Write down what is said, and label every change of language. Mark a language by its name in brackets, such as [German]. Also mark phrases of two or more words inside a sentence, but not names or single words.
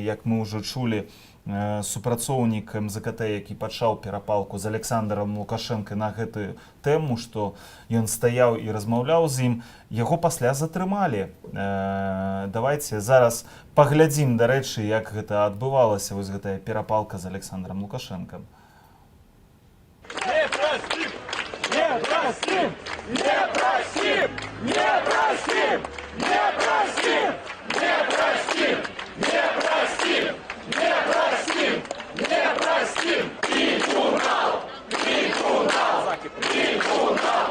[Belarusian] Як мы ўжо чулі, супрацоўнік МЗКТ, які пачаў перапалку з Александром Лукашенко на гэтую тэму, што ён стаяў і размаўляў з ім, яго пасля затрымалі. Давайте зараз паглядзім, дарэчы, як гэта адбывалася, вось гэтая перапалка з Александром Лукашенко. [Russian] Не простим! Не простим! Не простим! Не простим! Не простим! Не простим! Не простим! Не простим! Не простим! Трибунал! Трибунал! Трибунал!